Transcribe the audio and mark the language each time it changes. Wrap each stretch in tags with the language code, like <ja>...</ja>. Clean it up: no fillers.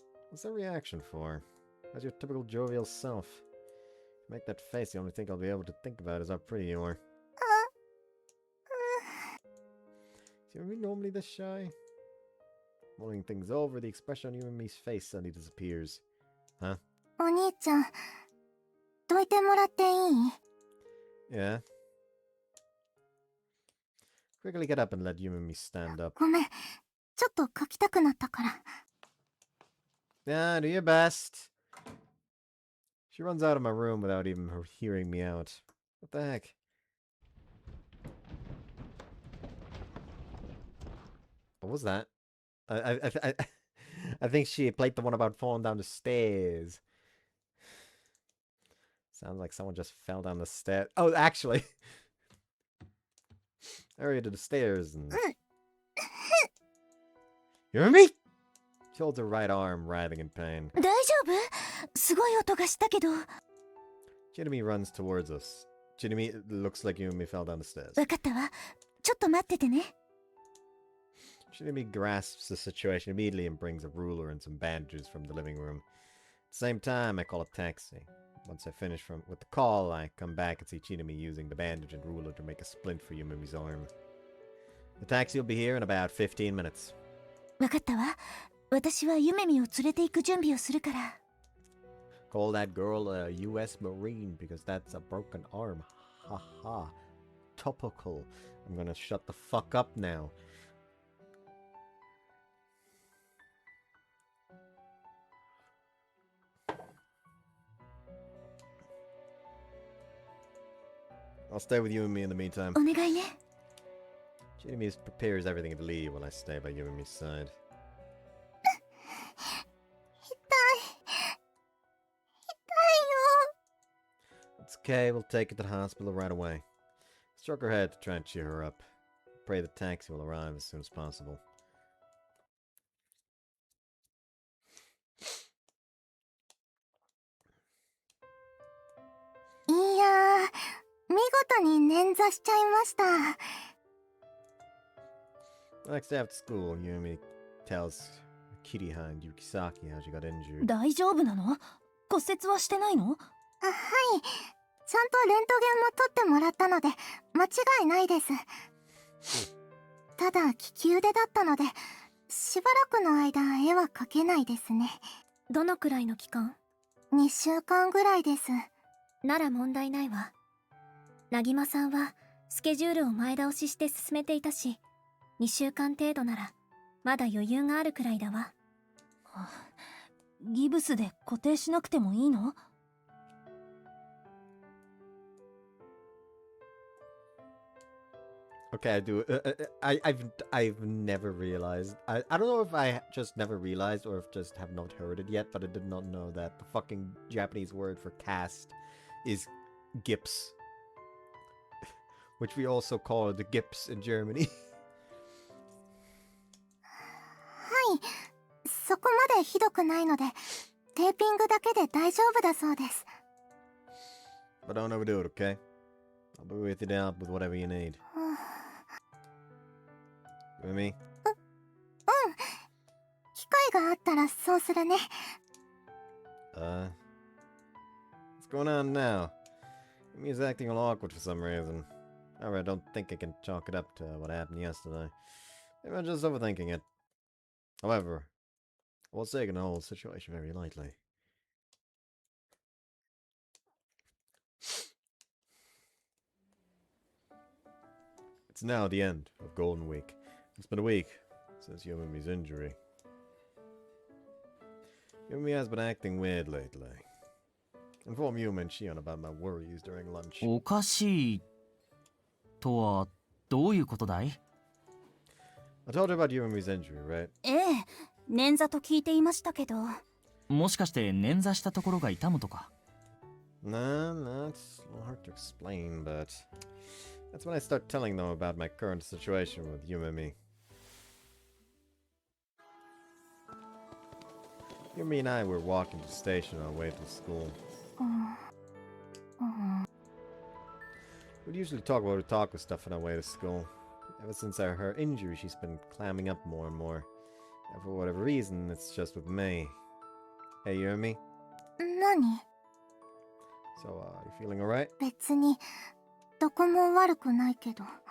<en>What's that reaction for? As your typical jovial self. You make that face, the only thing I'll be able to think about is how pretty you are. Is Yumi normally this shy? Mulling things over, the expression on Yumi's face suddenly disappears. Huh?</en> <ja>お兄ちゃん、どいてもらっていい？</ja> <en>Yeah? Quickly get up and let Yumi stand up.</en> <ja>ごめん、ちょっと書きたくなったから。</ja> <en>Yeah, do your best. She runs out of my room without even her hearing me out. What the heck? What was that? I think she played the one about falling down the stairs. Sounds like someone just fell down the stairs. Oh, actually. Hurry to the stairs and... You hear me? She holds her right arm, writhing in pain.</en> <ja>大丈夫？すごい音がしたけど。</ja> <en>Chidemi runs towards us. Chidemi, it looks like Yumi fell down the stairs.</en> <ja>わかったわ。ちょっと待っててね。</ja> <en>Chidemi grasps the situation immediately and brings a ruler and some bandages from the living room. At the same time, I call a taxi. Once I finish with the call, I come back and see Chidemi using the bandage and ruler to make a splint for Yumemi's arm. The taxi will be here in about 15 minutes.</en> <ja>わかったわ。私はゆめみを連れて行く準備をするから。</ja> <en>Call that girl a U.S. Marine because that's a broken arm. Ha ha. Topical. I'm gonna shut the fuck up now. I'll stay with you and me in the meantime.</en> <ja>お願いね。</ja> <en>Chidemi prepares everything to leave while I stay by you and me's side.</en> <ja>痛い。</ja> <en>It's okay, we'll take her to the hospital right away. Stroke her head to try and cheer her up. Pray the taxi will arrive as soon as possible. Yeah.</en> <ja>見事に捻挫しちゃいました。</ja> <en>Next day after school, Yumi tells Kitty Hind Yukisaki how she got injured.</en> <ja>大丈夫なの？骨折はしてないの？はい。ちゃんとレントゲンも取ってもらったので、間違いないです。ただ、利き腕だったので、しばらくの間、絵は描けないですね。どのくらいの期間？ 2週間ぐらいです。なら問題ないわ。なぎまさんはスケジュールを前倒しして進めていたし、2週間程度ならまだ余裕があるくらいだわ。ギブスで固定しなくてもいいの？</ja> <en>Okay, I do. I've never realized. I don't know if I just never realized or if just have not heard it yet, but I did not know that the fucking Japanese word for cast is gips, which we also call the gips in Germany.</en> <ja>はい。そこまでひどくないので、テーピングだけで大丈夫だそうです。</ja> <en>But don't overdo it, okay? I'll be with you to help with whatever you need. With me?</en> <ja>機会があったらそうするね。</ja> <en>What's going on now? Yumi's acting all awkward for some reason. However, I don't think I can chalk it up to what happened yesterday. Maybe I'm just overthinking it. However, I was taking the whole situation very lightly. It's now the end of Golden Week. It's been a week since Yumemi's injury. Yumemi has been acting weird lately. Inform Yumi and Shion about my worries during lunch.</en> <ja>おかしいとはどういうことだい？</ja> <en>I told you about Yumemi's injury, right?</en> <ja>ええ、捻挫と聞いていましたけど。もしかして捻挫したところが痛むとか？</ja> <en>Nah, it's a little hard to explain, but that's when I start telling them about my current situation with Yumemi. Yumi and I were walking to the station on our way to school. We'd usually talk about otaku stuff on our way to school. Ever since her injury, she's been clamming up more and more. And for whatever reason, it's just with me. Hey, Yumi.</en> <ja>何？</ja> <en>So, you feeling alright?</en> <ja>別に、どこも悪くないけど。</ja>